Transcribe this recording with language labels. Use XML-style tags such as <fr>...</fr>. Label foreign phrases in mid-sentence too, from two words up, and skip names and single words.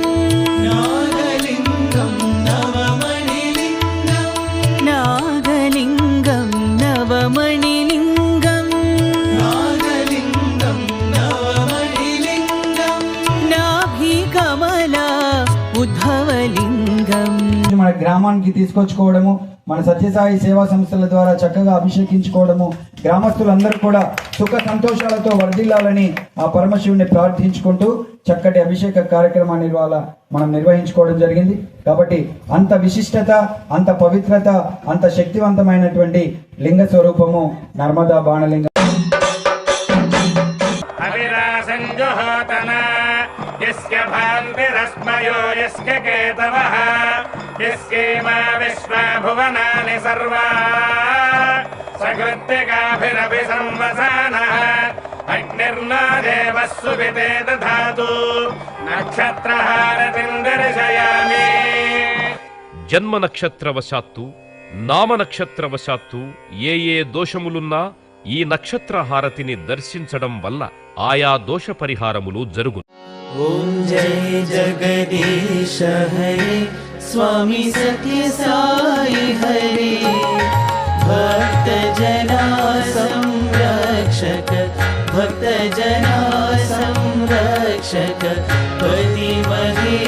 <sa>नागलिङ्गं नवमणिलिङ्गं। नागलिङ्गं नवमणिलिङ्गं। नागलिङ्गं नवमणिलिङ्गं। नाभिकमला उद्भवलिङ्गं।</sa> <te>మన గ్రామానికి తీసుకొచ్చుకోవడము, మన సత్యసాయి సేవా సంస్థల ద్వారా చక్కగా అభిషేకించుకోవడము, గ్రామస్తులందరూ కూడా సుఖ సంతోషాలతో వర్ధిల్లాలని ఆ పరమశివుని ప్రార్థించుకుంటూ చక్కటి అభిషేక కార్యక్రమాన్ని ఇవాళ మనం నిర్వహించుకోవడం జరిగింది. కాబట్టి అంత విశిష్టత, అంత పవిత్రత, అంత శక్తివంతమైనటువంటి లింగ స్వరూపము నర్మదా బాణలింగం.</te> <sa>यस्य भान्तिरस्मयो यस्य केतवः यस्येमा विश्वा भुवनानि सर्वा सकृत्तिकाभिरपि संवसानः अग्निर्नो देवः सुविते दधातु नक्षत्रहारतिं दर्शयामि।</sa> <te>జన్మ నక్షత్రవశాత్తు నామ నక్షత్రవశాత్తు ఏ దోషములున్నా ఈ నక్షత్ర హారతిని దర్శించడం వల్ల ఆయా దోష పరిహారములు జరుగును.</te> <hi>ओम जय जगदीश हरे स्वामी सत्य साई हरे। भक्त जना संरक्षक भक्त जना संरक्षक पति महि</hi>